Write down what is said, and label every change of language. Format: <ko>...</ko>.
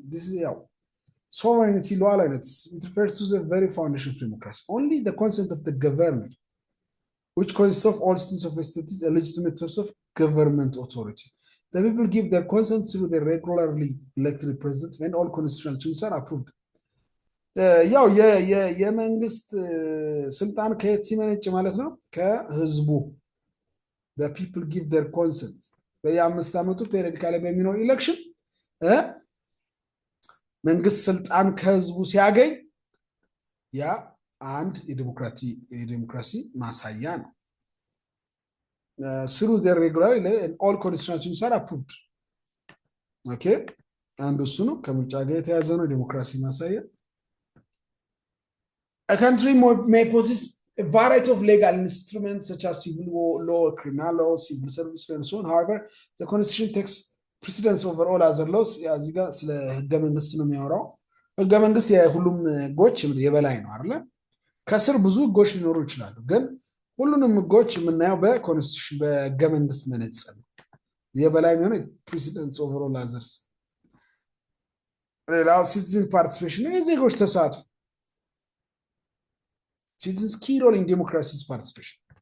<en>This is sovereignty, lawlessness. It refers to the very foundation of democracy. Only the consent of the governor, which consists of all citizens of a state, is a legitimate source of government authority. The people give their consent through their regularly elected president when all constitutional changes are approved.</en> <am>ያው የመንግስት ስልጣን ከየት ሲመነጭ ማለት ነው? ከህዝቡ።</am> <en>the people give their consent</en> <am>በየ5 ዓመቱ ፔሪዮዲካሊ በሚኖር ኢሌክሽን መንግስት ስልጣን ከህዝቡ ሲያገኝ ያ አንድ የዲሞክራሲ ማሳያ ነው።</am> <en>through their regularly and all constitutional changes are approved.</en> <am>okay አንዱ እሱ ነው። ከምርጫ ጋር የተያዘ ነው ዲሞክራሲ ማሳያ።</am> <en>A country may possess a variety of legal instruments such as civil law, criminal law, civil service, and so on. However, the constitution takes precedence over all other laws.</en> <am>እዚህ ጋር ስለ ህገ መንግስት ነው የሚያወራው። ህገ መንግስት የሁሉም ህጎች የበላይ ነው አይደል? ከስር ብዙ ህጎች ሊኖሩ ይችላሉ፣ ግን ሁሉንም ህጎች የምናየው በኮንስቲቱሽን በህገ መንግስት መነጽር ነው። የበላይ የሚሆነው</am> <en>precedence over all others።</en> <am>ሌላው citizen participation የዜጎች ተሳትፎ።</am> <en>Citizens key role in democracy's participation.</en>